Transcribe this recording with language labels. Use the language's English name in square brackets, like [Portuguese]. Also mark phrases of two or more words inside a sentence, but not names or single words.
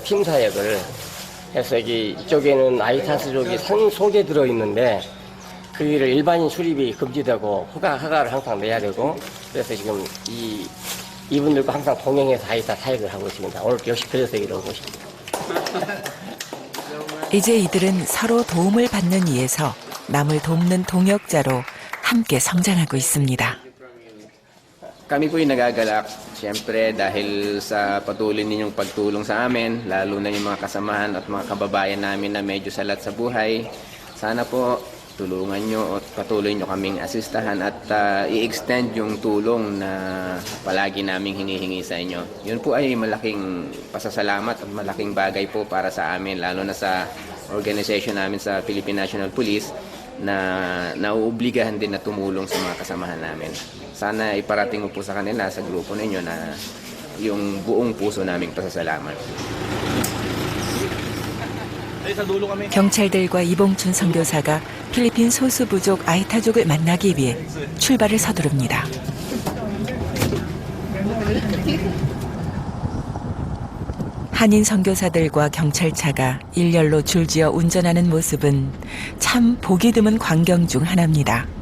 [Korean] 팀 사역을 해서 이쪽에는 아이타스족이 산속에 들어 있는데 그 일을 일반인 출입이 금지되고 허가를 항상 내야 되고 그래서 지금 이분들과 항상 동행해서 아이타 사역을 하고 있습니다. 오늘 역시 그래서 이런 곳입니다. 이제 이들은 서로 도움을 받는 이에서 남을 돕는 동역자로 함께 성장하고 있습니다. [Filipino] Kami po'y nagagalak, siyempre dahil sa patuloy ninyong pagtulong sa amin, lalo na yung mga kasamahan at mga kababayan namin na medyo salat sa buhay. Sana po tulungan nyo at patuloy nyo kaming asistahan at i-extend yung tulong na palagi naming hinihingi sa inyo. Yun po ay malaking pasasalamat at malaking bagay po para sa amin, lalo na sa organization namin sa Philippine National Police na nauobligahan din na tumulong sa mga kasamahan namin. Sana iparating mo po sa kanila, sa grupo ninyo na yung buong puso naming pasasalamat. [Korean] 경찰들과 이봉춘 선교사가 필리핀 소수부족 아이타족을 만나기 위해 출발을 서두릅니다. 한인 선교사들과 경찰차가 일렬로 줄지어 운전하는 모습은 참 보기 드문 광경 중 하나입니다.